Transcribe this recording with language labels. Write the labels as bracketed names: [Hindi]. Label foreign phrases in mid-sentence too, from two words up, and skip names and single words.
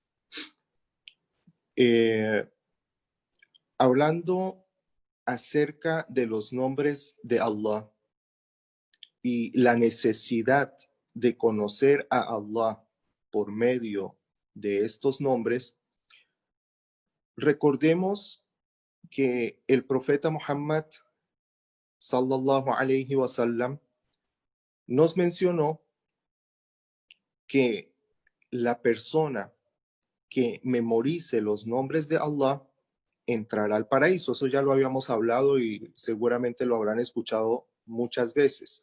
[Spanish] Eh, Hablando acerca de los nombres de Allah y la necesidad de conocer a Allah por medio de estos nombres, recordemos que el profeta Muhammad [Arabic] صلى الله عليه وسلم [Spanish] nos mencionó que la persona que memorice los nombres de Allah entrará al paraíso. Eso ya lo habíamos hablado y seguramente lo habrán escuchado muchas veces.